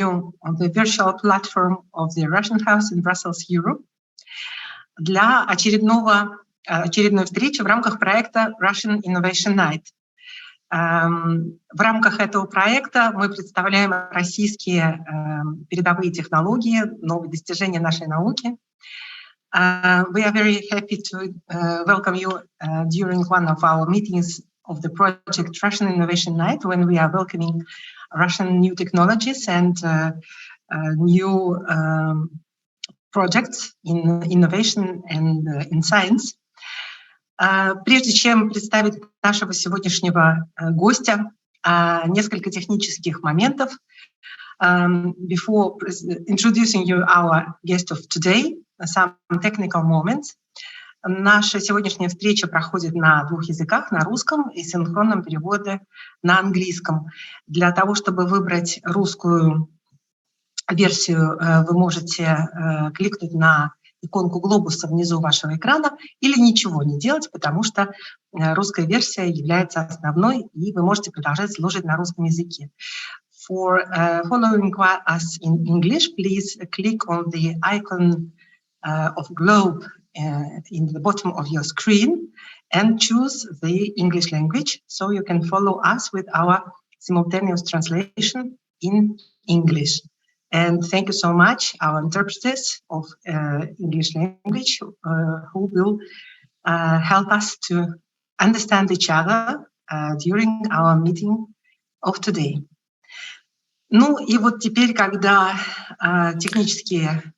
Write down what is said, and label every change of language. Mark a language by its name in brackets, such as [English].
[English] you on the virtual platform of the Russian House in Brussels, Europe, [Russian] для очередной встречи в рамках проекта [English] Russian Innovation Night. [Russian] В рамках этого проекта мы представляем российские передовые технологии, новые достижения нашей науки. [English] We are very happy to welcome you during one of our meetings of the project Russian Innovation Night, when we are welcoming Russian new technologies and new projects in innovation and in science. [Russian] Прежде чем представить нашего сегодняшнего гостя, несколько технических моментов. [English] Before introducing you our guest of today, some technical moments. [Russian] Наша сегодняшняя встреча проходит на двух языках, на русском и синхронном переводе на английском. Для того, чтобы выбрать русскую версию, вы можете кликнуть на иконку глобуса внизу вашего экрана или ничего не делать, потому что русская версия является основной, и вы можете продолжать слушать на русском языке. [English] For following us in English, please click on the icon of globe in the bottom of your screen and choose the English language, so you can follow us with our simultaneous translation in English. And thank you so much, our interpreters of English language, who will help us to understand each other during our meeting of today. [Russian] Ну и вот теперь, когда технические...